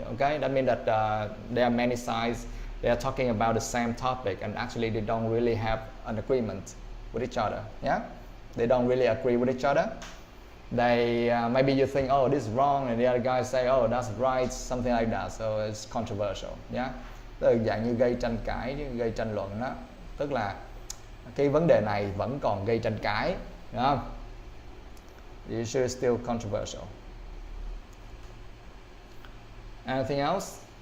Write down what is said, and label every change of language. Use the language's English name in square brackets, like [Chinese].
[English] Okay, that means that there are many sides. They are talking about the same topic, and actually they don't really have an agreement with each other. Yeah, they don't really agree with each other. They maybe you think, oh, this is wrong, and the other guy say, oh, that's right, something like that. So it's controversial. [Vietnamese] Yeah, tức là dạng như gây tranh cãi, gây tranh luận đó. Tức là cái vấn đề này vẫn còn gây tranh cãi, đúng không? [English] The issue is still controversial. Anything else?